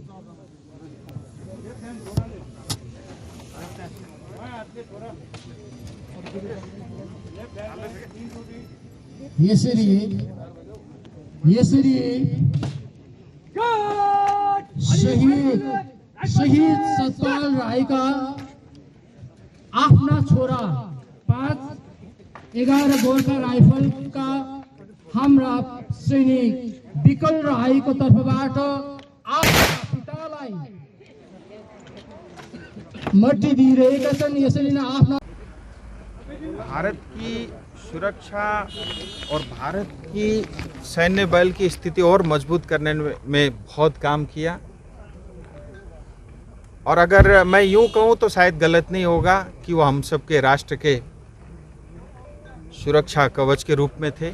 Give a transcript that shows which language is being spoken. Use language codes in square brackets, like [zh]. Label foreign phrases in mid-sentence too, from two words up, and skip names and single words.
[ne] यसरी शहीद सतपाल राईका आफ्ना छोरा 5-11 गोर्खा राइफलका हाम्रा सैनिक विकल राईको तर्फबाट आफ्ना पितालाई मट्टी दिइरहेका छन्। यसरी नै आफ्ना [hi] भारत की सुरक्षा और भारत की सैन्य बल की स्थिति और मजबूत करने में बहुत काम किया। और अगर मैं यूं कहूं तो शायद गलत नहीं होगा कि वो हम सबके राष्ट्र के सुरक्षा कवच के रूप में थे।